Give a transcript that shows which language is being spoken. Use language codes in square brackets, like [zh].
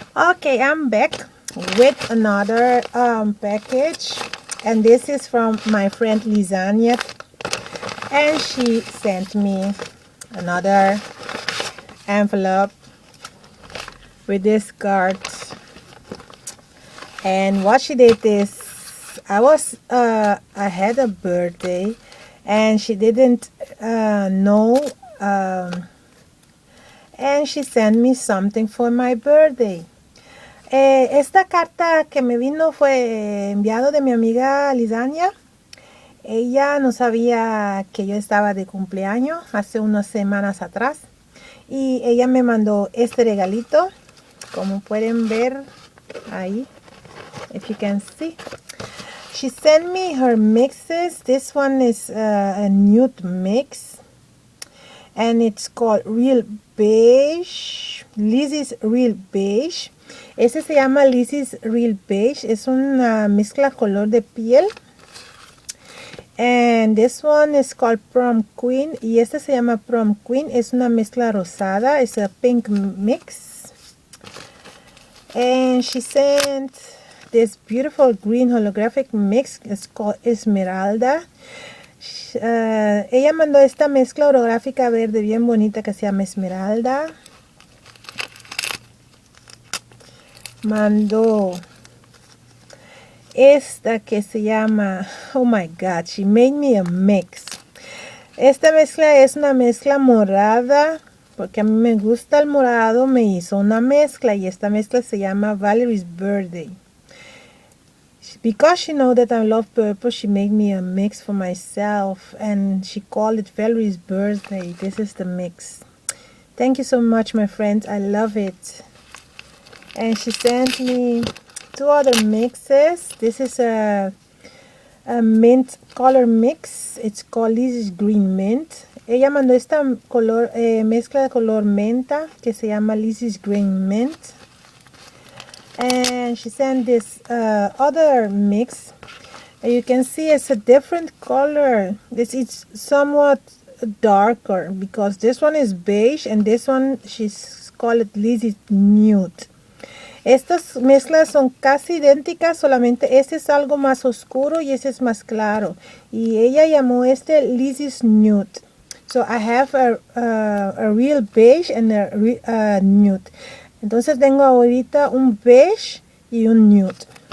[en] Okay, I'm back with another package, and this is from my friend Lizania, and she sent me another envelope with this card. And what she did is, I had a birthday, and she didn't know, and she sent me something for my birthday. [es] Esta carta que me vino fue enviado de mi amiga Lizania. Ella no sabía que yo estaba de cumpleaños hace unas semanas atrás. Y ella me mandó este regalito. Como pueden ver ahí. [en] If you can see. She sent me her mixes. This one is a nude mix. And it's called Real Beige. [es] Lizzie's Real Beige. Este se llama Lizzie's Real Beige. Es una mezcla color de piel. [en] And this one is called Prom Queen. [es] Y este se llama Prom Queen. Es una mezcla rosada. [en] It's a pink mix. And she sent this beautiful green holographic mix. It's called Esmeralda. [es] Ella mandó esta mezcla holográfica verde bien bonita que se llama Esmeralda. Mandó esta que se llama, [en] oh my god, she made me a mix. [es] Esta mezcla es una mezcla morada, porque a mí me gusta el morado, me hizo una mezcla y esta mezcla se llama Valerie's Birthday. [en] Because she knows that I love purple, she made me a mix for myself and she called it Valerie's Birthday. This is the mix. Thank you so much, my friends. I love it. And she sent me two other mixes. This is a mint color mix. It's called Lizzie's Green Mint. [es] Ella mandó esta color, mezcla de color menta que se llama Lizzie's Green Mint. [en] And she sent this other mix. And you can see it's a different color. This is somewhat darker because this one is beige and this one she's called it Lizzie's Nude. [es] Estas mezclas son casi idénticas, solamente este es algo más oscuro y este es más claro. Y ella llamó este Lizzie's Nude. [en] So I have a real beige and a nude. [es] Entonces tengo ahorita un beige y un nude.